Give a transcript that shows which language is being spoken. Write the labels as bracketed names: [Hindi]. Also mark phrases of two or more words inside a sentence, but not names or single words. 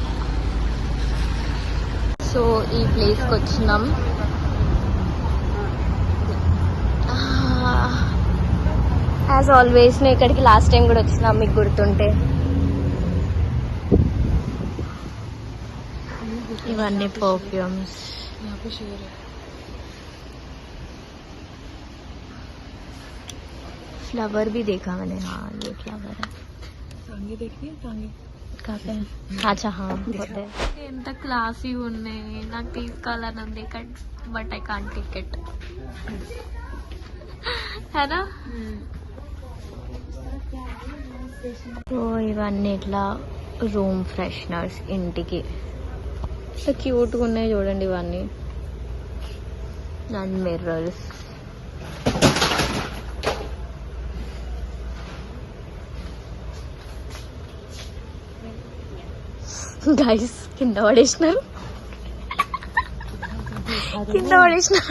[Telugu] సో ఈ ప్లేస్కి వచ్చినాం. [English] as always [Telugu] నేను ఇక్కడికి [English] last time [Telugu] కూడా వచ్చినాం, మీకు గుర్తుంటే. ఇవన్నీ పర్ఫ్యూమ్స్. [Hindi] फ्लावर भी देखा मैंने. हाँ ये फ्लावर है. टांगे देखिए, टांगे काफी. अच्छा हाँ होते [Telugu] ఎంత క్లాసీ ఉన్నాయి. నాకు తీసుకోవాలని ఉంది [English] but I can't take it. [Hindi] है ना. [Telugu] సో ఇవన్నీ ఇట్లా [English] room fresheners [Telugu] ఇంటికి. [English] so cutega [Telugu] ఉన్నాయి చూడండి ఇవన్నీ. [English] and mirrors. [Telugu] గైస్ కింద పడేసినారు, కింద పడేసినారు.